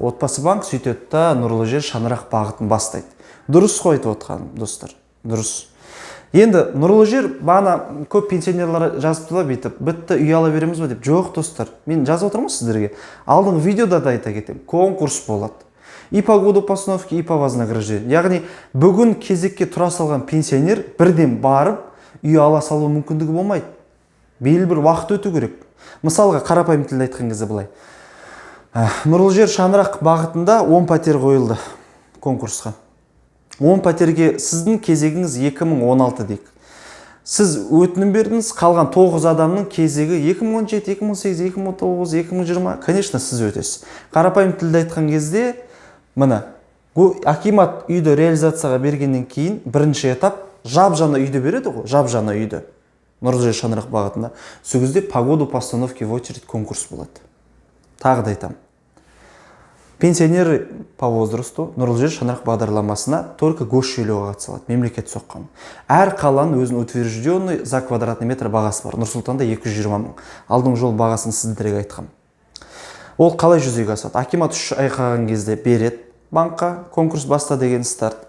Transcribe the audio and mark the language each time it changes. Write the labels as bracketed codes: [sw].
[kk] Отбасы банк сөйтеді да нұрлы жер шаңырақ бағытын бастайды. Дұрыс қой айтып отқаным, достар. Дұрыс. Енді нұрлы жер бағана көп пенсионерлар жазыпты да бүйтіп, бітті үй ала береміз бе деп. Жоқ, достар. Мен жазып отырмын сіздерге. Алдыңғы видеода да айта кетемін. Конкурс болады. [ru] И по году постановки, и по вознаграждению. [kk] Яғни бүгін кезекке тұра салған пенсионер бірден барып үй ала салу мүмкіндігі болмайды. Белгілі бір уақыт өту керек. Мысалға қарапайым тілде айтқан кезде былай. Нұрлы жер шаңырақ бағытында 10 пәтер қойылды конкурсқа. 10 пәтерге сіздің кезегіңіз 2016 дейік. Сіз өтінім бердіңіз, қалған 9 адамның кезегі 2017, 2018, 2019, 2020. Конечно, сіз өтесіз. Қарапайым тілде айтқан кезде, мына, акимат үйді реализацияға бергеннен кейін бірінші этап жап-жаңа үйді береді ғой, жап-жаңа үйді. Нұрлы жер шаңырақ бағытында. Сол кезде [ru] по году постановки в очередь [kk] конкурс болады. Тағы да айтамын. [ru] Пенсионеры по возрасту [kk] нұрлы жер шаңырақ бағдарламасына только госжүлігі қатыса алады, мемлекет соққан. Әр қаланың өзінің [ru] утвержденный за квадратный метр [kk] бағасы бар. Нұр-Сұлтанда 220 мың. Алдыңғы жол бағасын сіздерге айтқам. Ол қалай жүзеге асады? Акимат 3 ай қалған кезде береді банкқа, конкурс баста деген старт.